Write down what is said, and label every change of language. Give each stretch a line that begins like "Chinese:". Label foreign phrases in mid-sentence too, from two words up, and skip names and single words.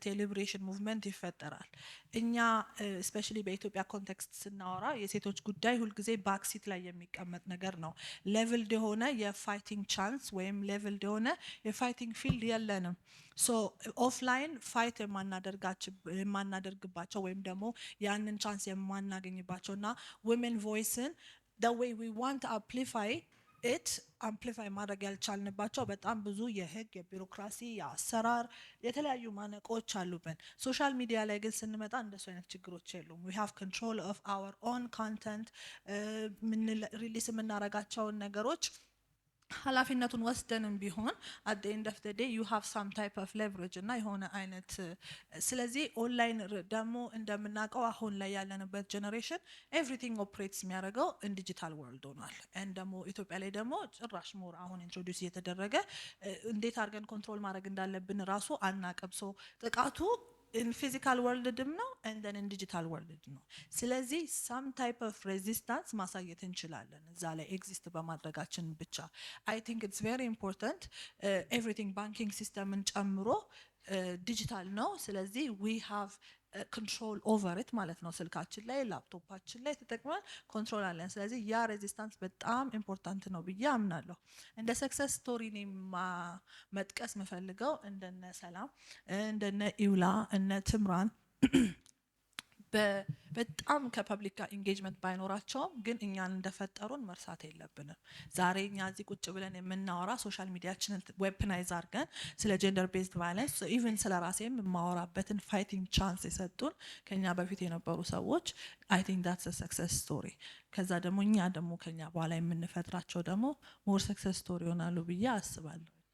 English: liberation movement
Amharic: ይፈጠራል። እኛ ስፔሻሊ በኢትዮጵያ ኮንቴክስት ስናወራ የሴቶች ጉዳይ ሁልጊዜ ባክሲት ላይ የሚቀመጥ ነገር ነው። ሌቭልድ የሆነ
English: fighting chance
Amharic: ወይም ሌቭልድ የሆነ
English: fighting field
Amharic: የለንም።
English: so offline fight
Amharic: የማናደርግባቸው ወይም ደግሞ ያንን ቻንስ የማናገኝባቸው እና
English: women's voice the way we want to amplify it
Amharic: አምፕሊፋይ ማድረግ ያልቻልንባቸው በጣም ብዙ የህግ፣ የቢሮክራሲ፣ የአሰራር የተለያዩ ማነቆች አሉብን።
English: social media
Amharic: ላይ ግን ስንመጣ እንደሱ አይነት ችግሮች የሉም።
English: we have control of our own content
Amharic: ሪሊስ የምናረጋቸውን ነገሮች ኃላፊነቱን ወስደንም ቢሆን
English: at the end of the day you have some type of leverage
Amharic: እና የሆነ አይነት ስለዚህ ኦንላይን ደግሞ እንደምናውቀው አሁን ላይ ያለንበት
English: generation everything operates
Amharic: የሚያደርገው
English: in digital world
Amharic: ሆኗል። and ደግሞ ኢትዮጵያ ላይ ደግሞ ጭራሽ ሞር አሁን ኢንትሮዲዩስ እየተደረገ እንዴት አድርገን ኮንትሮል ማድረግ እንዳለብን ራሱ አናቀም። ሶ ጥቃቱ
English: in physical world
Amharic: ነው
English: and then in digital world
Amharic: ነው። ስለዚህ
English: some type of resistance
Amharic: ማሳየት እንችላለን እዛ ላይ ኤግዚስት በማድረጋችን ብቻ።
English: I think it's very important everything banking system
Amharic: ጨምሮ ዲጂታል ነው። ስለዚህ
English: we have control over it
Amharic: ማለት ነው ስልካችን ላይ ላፕቶፓችን ላይ ተጠቅመን ኮንትሮል አለን ስለዚህ ያ ሬዚስታንስ በጣም ኢምፖርታንት ነው ብዬ አምናለሁ እንደ
English: success story
Amharic: ነው መጥቀስ መፈልገው እንደነ ሰላም እንደነ ኢውላ እነ ትምራን በጣም ከፐብሊክ ጋር ኢንጌጅመንት ባይኖራቸውም ግን እኛን እንደፈጠሩን መርሳት የለብንም ዛሬ እኛ እዚህ ቁጭ ብለን የምናወራ
English: social media weaponize
Amharic: አድርገን ስለ
English: gender based violence even
Amharic: ስለ ራሴም የማወራበትን
English: fighting chance
Amharic: የሰጡን ከኛ በፊት የነበሩ ሰዎች
English: I think that's a success story
Amharic: ከዛ ደግሞ እኛ ደግሞ ከኛ በኋላ የምንፈጥራቸው ደግሞ
English: more success story
Amharic: ይሆናሉ ብዬ አስባለሁ